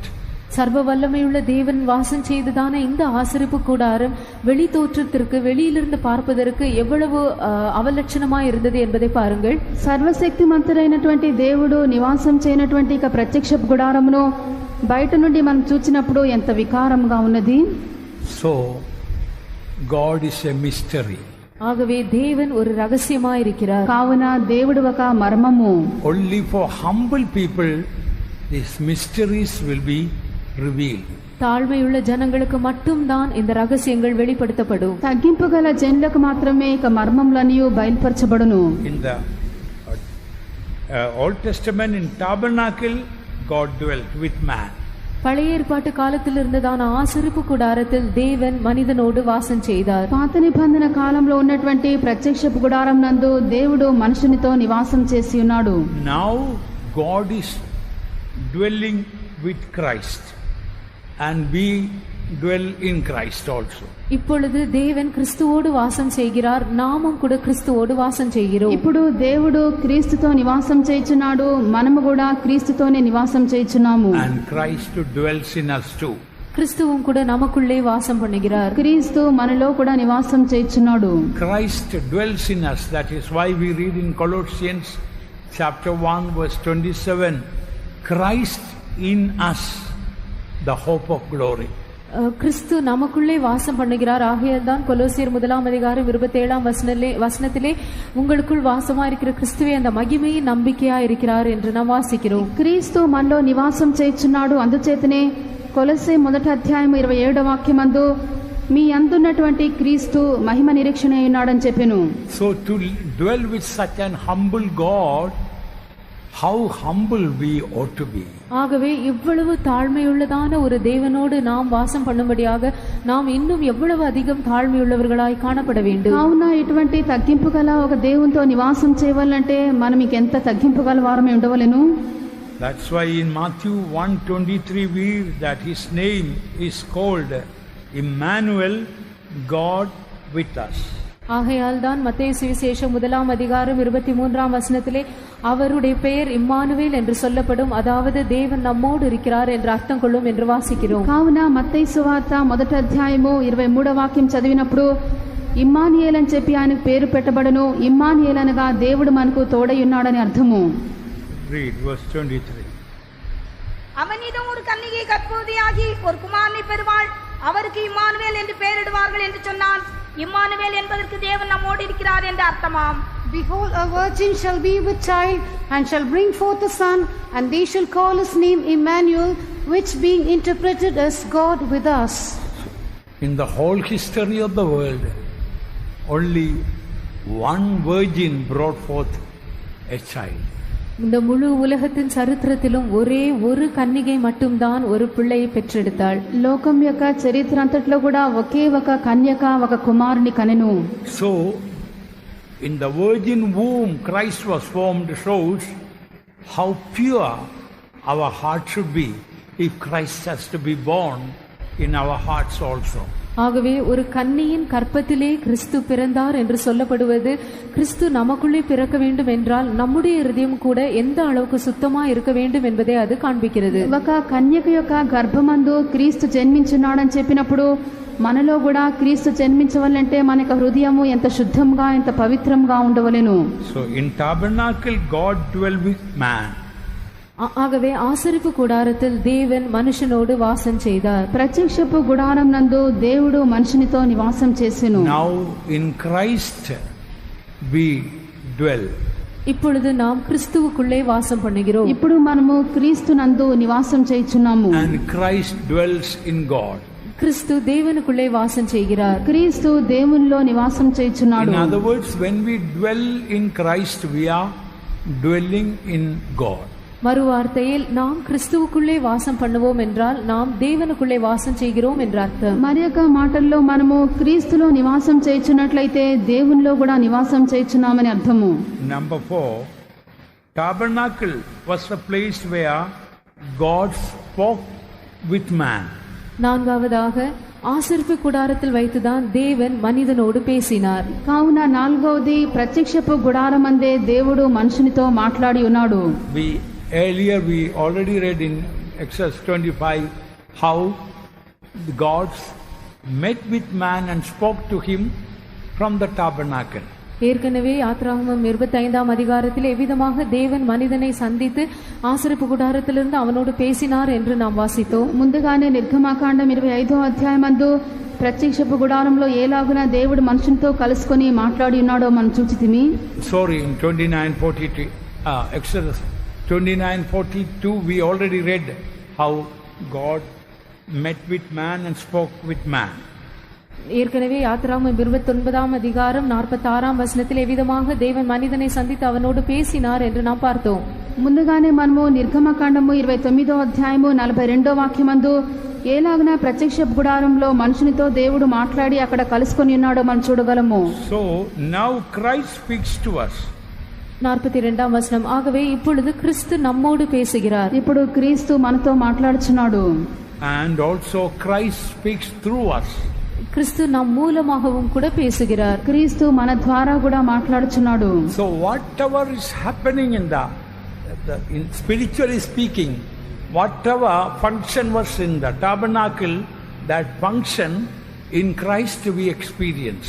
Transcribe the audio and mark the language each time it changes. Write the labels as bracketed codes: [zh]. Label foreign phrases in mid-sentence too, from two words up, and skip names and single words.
[ta] சர்வ வல்லமையுள்ள தேவன் வாசம் செய்ததான இந்த ஆசரிப்பு கூடாரம் வெளி தோற்றத்திற்கு வெளியிலிருந்து பார்ப்பதற்கு எவ்வளவு அவலட்சணமாய் இருந்தது என்பதை பாருங்கள். [te] సర్వశక్తిమంతుడైనటువంటి దేవుడు నివాసం చేయనటువంటి ఇక ప్రత్యక్ష గుడారమును బయట నుండి మనం చూచినప్పుడు ఎంత వికారంగా ఉన్నది. [en] So God is a mystery. [ta] ஆகவே தேவன் ஒரு ரகசியமாய் இருக்கிறார். [te] కావున దేవుడు ఒక మర్మము. [en] Only for humble people these mysteries will be revealed. [ta] தாழ்மையுள்ள ஜனங்களுக்கு மட்டும்தான் இந்த ரகசியங்கள் வெளிப்படுத்தப்படும். [te] తగ్గింపు గల జనులకు మాత్రమే ఇక మర్మములన్నీ బయలుపరచబడును. [en] In the Old Testament, in tabernacle, God dwelt with man. [ta] பழைய ஏற்பாட்டு காலத்தில் இருந்ததான ஆசரிப்பு கூடாரத்தில் தேவன் மனிதனோடு வாசம் செய்தார். [te] పాత నిబంధన కాలంలో ఉన్నటువంటి ప్రత్యక్ష గుడారం నందు దేవుడు మనుషునితో నివాసం చేసి ఉన్నాడు. [en] Now God is dwelling with Christ and we dwell in Christ also. [ta] இப்பொழுது தேவன் கிறிஸ்துவோடு வாசம் செய்கிறார், நாமும் கூட கிறிஸ்துவோடு வாசம் செய்கிறோம். [te] ఇప్పుడు దేవుడు క్రీస్తుతో నివాసం చేయుచున్నాడు, మనము కూడా క్రీస్తుతోనే నివాసం చేయుచున్నాము. [en] And Christ dwells in us too. [ta] கிறிஸ்துவும் கூட நமக்குள்ளே வாசம் பண்ணுகிறார். [te] క్రీస్తు మనలో కూడా నివాసం చేయుచున్నాడు. [en] Christ dwells in us. That is why we read in Colossians chapter 1 verse 27, Christ in us, the hope of glory. [ta] கிறிஸ்து நமக்குள்ளே வாசம் பண்ணுகிறார். ஆகையால் தான் கொலோசியர் 1ஆம் அதிகாரம் 27ஆம் வசனத்திலே உங்களுக்குள் வாசமா இருக்கிற கிறிஸ்துவே அந்த மகிமையின் நம்பிக்கையா இருக்கிறார் என்று நாம் வாசிக்கிறோம். [te] క్రీస్తు మనలో నివాసం చేయుచున్నాడు, అందుచేతనే కొలొస్సే 1వ అధ్యాయం 27వ వాక్యమందు మీ అందున్నటువంటి క్రీస్తు మహిమ నిరీక్షణ ఉన్నాడని చెప్పెను. [en] So to dwell with such an humble God, how humble we ought to be. [ta] ஆகவே இவ்வளவு தாழ்மையுள்ளதான ஒரு தேவனோடு நாம் வாசம் பண்ணும்படியாக நாம் இன்னும் எவ்வளவு அதிகம் தாழ்மையுள்ளவர்களாய் காணப்பட வேண்டும். [te] కావున ఇటువంటి తగ్గింపు గల ఒక దేవునితో నివాసం చేయవాలంటే మనం ఇంకెంత తగ్గింపు గల వారమే ఉండవలెను. [en] That's why in Matthew 1:23 we read that his name is called Emmanuel, God with us. [ta] ஆகையால் தான் மத்தேயு சுவிசேஷம் 1:23 அவருடைய பெயர் இம்மானுவேல் என்று சொல்லப்படும், அதாவது தேவன் நம்மோடு இருக்கிறார் என்று அர்த்தம் கொள்ளும் என்று வாசிக்கிறோம். [te] కావున మత్తయి సువార్త 1:23 చదివినప్పుడు ఇమ్మానుయేల్ అని చెప్పి ఆయనకు పేరు పెట్టబడను. ఇమ్మానుయేల్ అనగా దేవుడు మనకు తోడై ఉన్నాడని అర్థము. [en] Read verse 23. [ta] அவனிடம் ஒரு கன்னிகை கற்பவதியாகி ஒரு குமாரனை பெறுவாள், அவருக்கு இம்மானுவேல் என்று பெயரிடுவார்கள் என்று சொன்னான். இம்மானுவேல் என்பதற்கு தேவன் நம்மோடு இருக்கிறார் என்று அர்த்தமாம். [en] Behold, a virgin shall be with child, and shall bring forth a son, and they shall call his name Emmanuel, which being interpreted as God with us. In the whole history of the world, only one virgin brought forth a child. [ta] இந்த முழு உலகத்தின் சரித்திரத்திலும் ஒரே ஒரு கன்னிகை மட்டும்தான் ஒரு பிள்ளையை பெற்றெடுத்தாள். [te] లోకం యొక్క చరిత్ర అంతట్లో కూడా ఒకే ఒక కన్యక ఒక కుమారుని కనెను. [en] So, in the virgin womb Christ was formed shows how pure our heart should be if Christ has to be born in our hearts also. [ta] ஆகவே ஒரு கன்னியின் கற்பத்திலே கிறிஸ்து பிறந்தார் என்று சொல்லப்படுவது, கிறிஸ்து நமக்குள்ளே பிறக்க வேண்டும் என்றால் நம்முடைய இருதயம் கூட எந்த அளவுக்கு சுத்தமா இருக்க வேண்டும் என்பதை அது காண்பிக்கிறது. [te] ఒక కన్యక యొక్క గర్భమందు క్రీస్తు జన్మించున్నాడని చెప్పినప్పుడు మనలో కూడా క్రీస్తు జన్మించవాలంటే మన యొక్క హృదయము ఎంత శుద్ధంగా ఎంత పవిత్రంగా ఉండవలెను. [en] So in tabernacle God dwell with man. [ta] ஆகவே ஆசரிப்பு கூடாரத்தில் தேவன் மனுஷனோடு வாசம் செய்தார். [te] ప్రత్యక్షపు గుడారం నందు దేవుడు మనుషునితో నివాసం చేసెను. [en] Now in Christ we dwell. [ta] இப்பொழுது நாம் கிறிஸ்துவுக்குள்ளே வாசம் பண்ணுகிறோம். [te] ఇప్పుడు మనము క్రీస్తు నందు నివాసం చేయుచున్నాము. [en] And Christ dwells in God. [ta] கிறிஸ்து தேவனுக்குள்ளே வாசம் செய்கிறார். [te] క్రీస్తు దేవునిలో నివాసం చేయుచున్నాడు. [en] In other words, when we dwell in Christ, we are dwelling in God. [ta] மறு வார்த்தையில் நாம் கிறிஸ்துவுக்குள்ளே வாசம் பண்ணுவோம் என்றால் நாம் தேவனுக்குள்ளே வாசம் செய்கிறோம் என்ற அர்த்தம். [te] మరి యొక్క మాటల్లో మనము క్రీస్తులో నివాసం చేయుచున్నట్లయితే దేవునిలో కూడా నివాసం చేయుచున్నామని అర్థము. [en] Number 4, tabernacle was the place where God spoke with man. [ta] நான்காவதாக ஆசரிப்பு கூடாரத்தில் வைத்துதான் தேவன் மனிதனோடு பேசினார். [te] కావున నాలుగవది ప్రత్యక్షపు గుడారమందే దేవుడు మనుషునితో మాట్లాడి ఉన్నాడు. [en] Earlier we already read in Exodus 25 how God met with man and spoke to him from the tabernacle. [ta] ஏற்கனவே யாத்ராகமம் 25 எவ்விதமாக தேவன் மனிதனை சந்தித்து ஆசரிப்பு கூடாரத்திலிருந்து அவனோடு பேசினார் என்று நாம் வாசித்தோம். [te] ముందుగానే నిర్గమాకాండం 25 ప్రత్యక్షపు గుడారంలో ఏలాగున దేవుడు మనుషునితో కలుసుకొని మాట్లాడి ఉన్నాడో మనం చూచితిమి. [en] Sorry, in 29:42 Exodus 29:42 we already read how God met with man and spoke with man. [ta] ஏற்கனவே யாத்ராகமம் 29 எவ்விதமாக தேவன் மனிதனை சந்தித்து அவனோடு பேசினார் என்று நாம் பார்த்தோம். [te] ముందుగానే మనము నిర్గమకాండము 29:42 ఏలాగున ప్రత్యక్ష గుడారంలో మనుషునితో దేవుడు మాట్లాడి అక్కడ కలుసుకొని ఉన్నాడో మనం చూడగలము. [en] So now Christ speaks to us. [ta] 42 ஆகவே இப்பொழுது கிறிஸ்து நம்மோடு பேசுகிறார். [te] ఇప్పుడు క్రీస్తు మనతో మాట్లాడుచున్నాడు. [en] And also Christ speaks through us. [ta] கிறிஸ்து நம் மூலமாகவும் கூட பேசுகிறார். [te] క్రీస్తు మన ద్వారా కూడా మాట్లాడుచున్నాడు. [en] So whatever is happening in in spiritually speaking, whatever function was in the tabernacle, that function in Christ we experience.